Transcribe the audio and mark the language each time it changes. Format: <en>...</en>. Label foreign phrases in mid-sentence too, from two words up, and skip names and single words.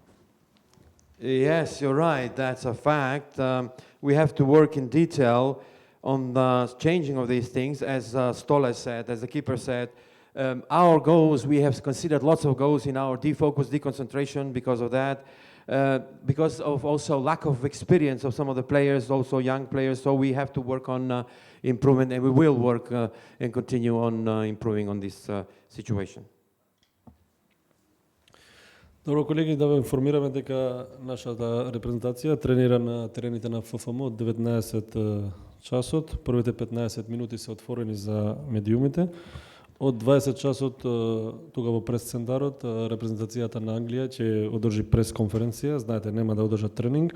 <en>Yes, you're right. That's a fact. We have to work in detail on the changing of these things, as Stola said, as the keeper said. Our goals, we have considered lots of goals in our defocus, deconcentration because of that. Because of also lack of experience of some of the players, also young players, so we have to work on improvement, and we will work and continue on improving on this situation.</en> <mk>Добро, колеги, да ве информираме дека нашата репрезентација тренира на терените на ФФМ од 19 часот. Првите 15 минути се отворени за медиумите. Од 20 часот тука во прес-центарот репрезентацијата на Англија ќе одржи прес-конференција, знаете нема да одржат тренинг.</mk>